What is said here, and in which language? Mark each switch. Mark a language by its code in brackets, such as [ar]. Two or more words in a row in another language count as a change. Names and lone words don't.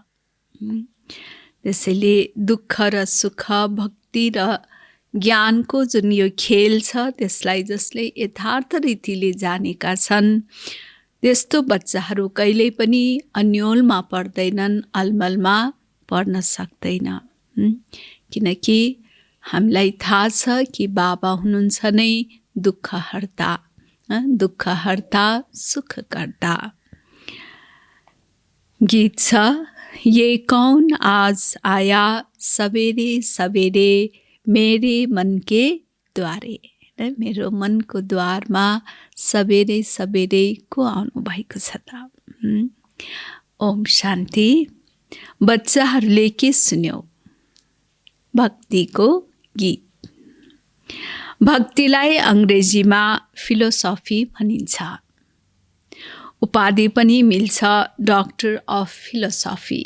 [ne] त्यसैले दुःख र सुख, भक्ति र ज्ञानको जुन यो खेल छ, त्यसलाई जसले यथार्थ रीतिले जानेका छन्, त्यस्तो बच्चाहरू कहिल्यै पनि अन्योलमा पर्दैनन्, अलमलमा पर्न सक्दैन। किनकि हामीलाई थाहा छ कि बाबा हुनुहुन्छ नै दुःख हर्ता, दुःख हर्ता सुखकर्ता। गीत छ, [hi] ये कौन आज आया सवेरे सवेरे मेरे मन के द्वारे। [ne] मेरो मनको द्वारमा सवेरे सवेरे को आउनु भएको छ त? ओम शान्ति। बच्चाहरूले के सुन्यौ? भक्तिको गीत। भक्तिलाई अङ्ग्रेजीमा फिलोसफी भनिन्छ। उपाधि पनि मिल्छ [en] doctor of philosophy.